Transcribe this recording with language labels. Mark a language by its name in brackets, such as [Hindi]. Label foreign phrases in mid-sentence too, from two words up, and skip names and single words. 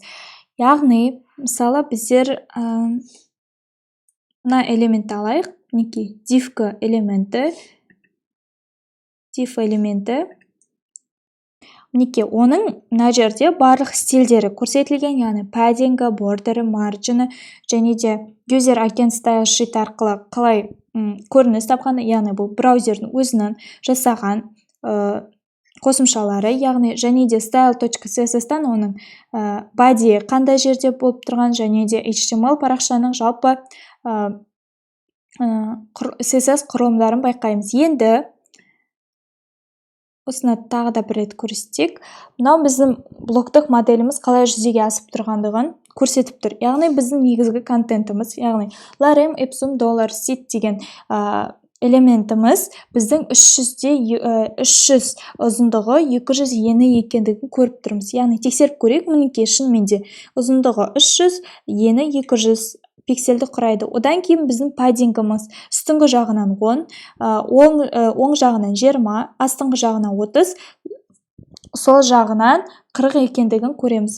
[Kazakh] Яғни, мысалы, біздер мына элементті алайық, div элементі. Оның мына жерде барлық стильдері көрсетілген, яғни [English] padding, border, margin, [Kazakh] және де [English] user agent style sheet [Kazakh] арқылы қалай көрініс тапқаны, яғни бұл браузердің өзінің жасаған қосымшалары, яғни және де style.css-тан оның body қандай жерде болып тұрған, және де HTML парақшаның жалпы CSS құрылымдарын байқаймыз. Енді осыны тағы да бір рет көрсетейік. Мынау біздің блоктық моделіміз қалай жүзеге асып тұрғандығын көрсетіп тұр. Яғни біздің негізгі контентіміз, яғни [Latin] lorem ipsum dollar seed [Kazakh] деген элементіміз біздің 300 ұзындығы 200 ені екендігін көріп тұрмыз. Яғни тексеріп көрейік, мінекей шынымен де ұзындығы 300, ені 200 пиксельді құрайды. Одан кейін біздің паддингіміз үстіңгі жағынан 10, оң жағынан 20, астыңғы жағынан 30, сол жағынан 40 екендігін көреміз.